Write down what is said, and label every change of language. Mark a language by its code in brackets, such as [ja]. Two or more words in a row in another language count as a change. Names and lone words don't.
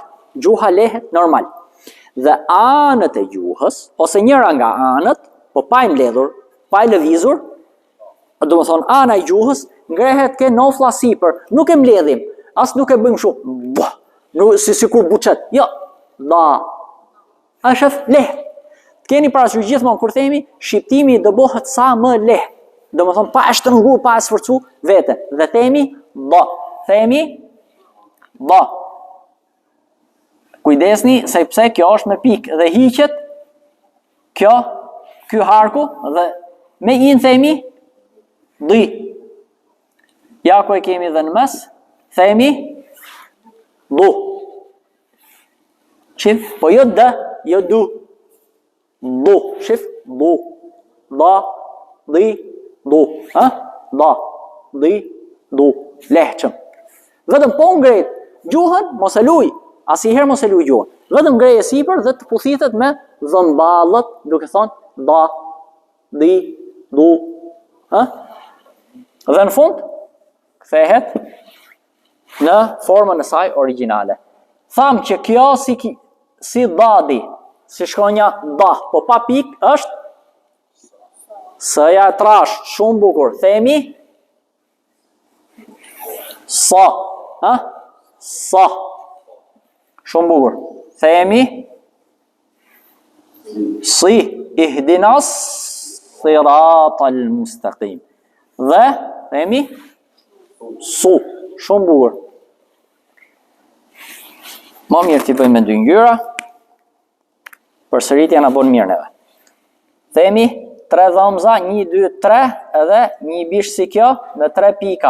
[sq] Gjuha lehet normal. Dhe anët e gjuhës, ose njëra nga anët, po pa i mbledhur, pa i lëvizur, do më thonë ana i gjuhës, ngrehet ke nofla sipër, nuk e mbledhim, as nuk e bëjmë shumë, si kur buqet, jo, da, a shëf lehet. Të keni parasysh gjithmonë kur themi, shqiptimi do bëhet sa më lehet, do më thonë pa e shtrëngu, pa e sforcu vete, dhe themi, da. Kujdesni, sepse kjo është me pikë dhe hiqet, ky harku, dhe me in themi, di. Ja ku e kemi dhe në mes, themi, du. Shif, po jo dë, jo du. Du, shif, du. Da, di, du. Da, di, du. Lehqëm. Vetëm po ngrejt gjuhën, mos e luj. Asiher mos e luj gjuhën. Vetëm ngreje sipër dhe të pusithet me dhëmballët, duke thonë, da, di, du. Dhe në fund, kthehet në formën e saj origjinale. Tham që kjo si dadi, si shkronja da, po pa pik është s-ja e trash, shumë bukur. Themi sa, sa. Shumë bukur. Themi si [ar] اهدنا الصراط المستقيم. [sq] Dhe themi su. Shumë bukur. Ma mirë t'i bëjmë me dy ngjyra, përsëritja na bën mirë neve. Themi 3 dhomza, 1, 2, 3, edhe një bish si kjo me 3 pika.